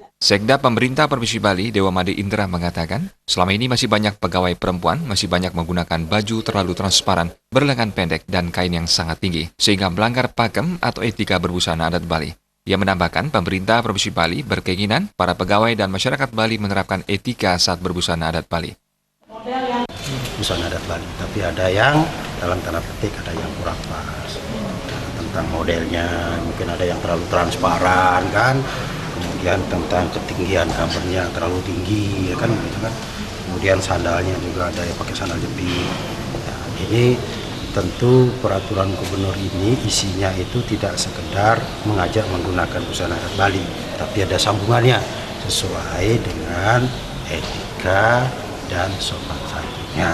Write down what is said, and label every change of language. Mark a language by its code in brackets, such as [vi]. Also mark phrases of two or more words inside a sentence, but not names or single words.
[id] Sekda Pemerintah Provinsi Bali, Dewa Made Indra mengatakan, selama ini masih banyak pegawai perempuan masih banyak menggunakan baju terlalu transparan, berlengan pendek, dan kain yang sangat tinggi, sehingga melanggar pakem atau etika berbusana adat Bali. Ia menambahkan, pemerintah Provinsi Bali berkeinginan para pegawai dan masyarakat Bali menerapkan etika saat berbusana adat Bali. Busana adat Bali, tapi ada yang dalam tanda petik ada yang kurang pas tentang modelnya, mungkin ada yang terlalu transparan kan. Kemudian tentang ketinggian gambarnya terlalu tinggi, ya kan, gitu kan. Kemudian sandalnya juga ada yang pakai sandal jepit. Ya, ini tentu peraturan gubernur ini isinya itu tidak sekedar mengajak menggunakan busana adat Bali, tapi ada sambungannya sesuai dengan etika dan sopan santunnya.